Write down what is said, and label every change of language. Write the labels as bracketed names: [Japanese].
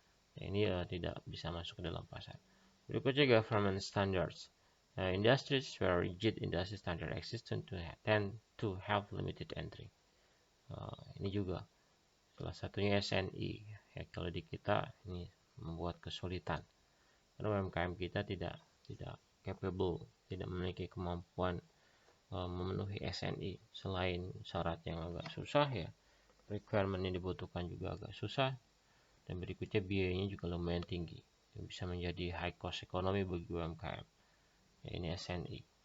[Indonesian] Nah, ini tidak bisa masuk ke dalam pasar. Berikutnya government standards. [English] Industries where rigid industry standard exist tend to have limited entry. [Indonesian] Ini juga salah satunya SNI. Ya, kalau di kita ini membuat kesulitan karena UMKM kita tidak capable, tidak memiliki kemampuan memenuhi SNI. Selain syarat yang agak susah ya, requirement yang dibutuhkan juga agak susah, dan berikutnya biayanya juga lumayan tinggi, yang bisa menjadi high cost ekonomi bagi UMKM. Ya, ini SNI.